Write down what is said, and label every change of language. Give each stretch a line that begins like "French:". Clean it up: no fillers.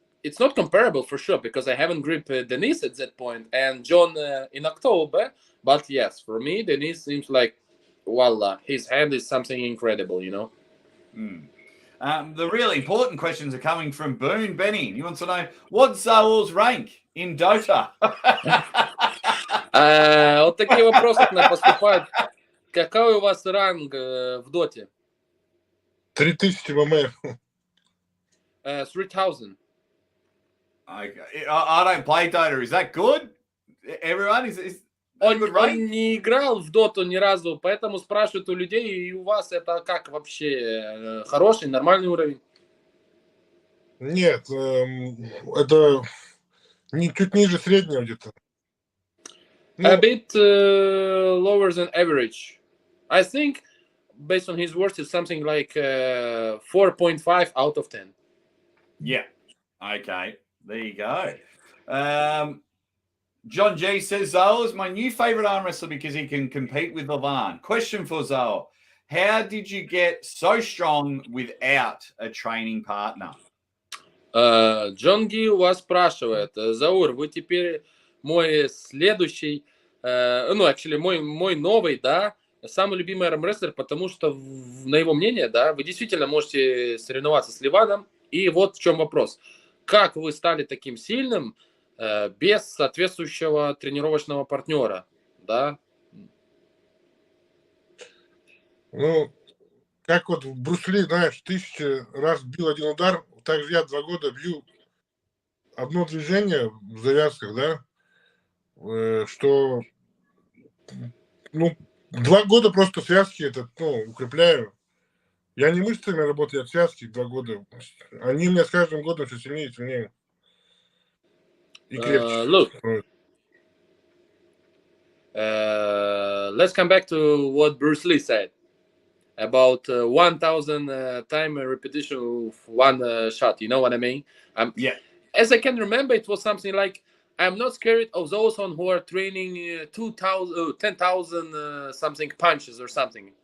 English: It's not comparable for sure, because I haven't gripped Denis at that point and John in October. But yes, for me, Denis seems like, voila, his hand is something incredible, you know. The really important questions are coming from Boone. Benny, you want to know what's Zaur's rank in Dota?
Russian: Вот такие вопросы к нам поступают. Какой у вас ранг в Доте? 3000 ВМ. 3000.
English: I don't play Dota. Is that good? Everyone is
Russian: Он не играл в Доту ни разу, поэтому спрашивают у людей, и у вас это как вообще? Хороший, нормальный уровень? Нет, это чуть ниже среднего где-то.
English: A bit lower than average. I think, based on his words, it's something like 4.5 out of 10. Yeah. Okay. There you go. John G says, Zaur is my new favorite arm wrestler because he can compete with Levan. Question for Zaur. How did you get so strong without a training partner?
Russian: Джон Ги у вас спрашивает: Заур, вы теперь мой следующий, мой новый, да, самый любимый армрестлер, потому что, на его мнение, да, вы действительно можете соревноваться с Ливаном. И вот в чем вопрос. Как вы стали таким сильным без соответствующего тренировочного партнера, да? Ну, как вот в Брусли, знаешь, 1000 раз бил один удар, так же я 2 года бью одно движение в завязках, да, что, 2 года просто связки укрепляю. Я не мышцами работаю, я связки 2 года. Они у меня с каждым годом все сильнее и сильнее. И крепче.
English: Look, let's come back to what Bruce Lee said about 1000 time repetition of one shot. You know what I mean? Yeah. As I can remember, it was something like, I'm not scared of those who are training 10,000 something punches or something.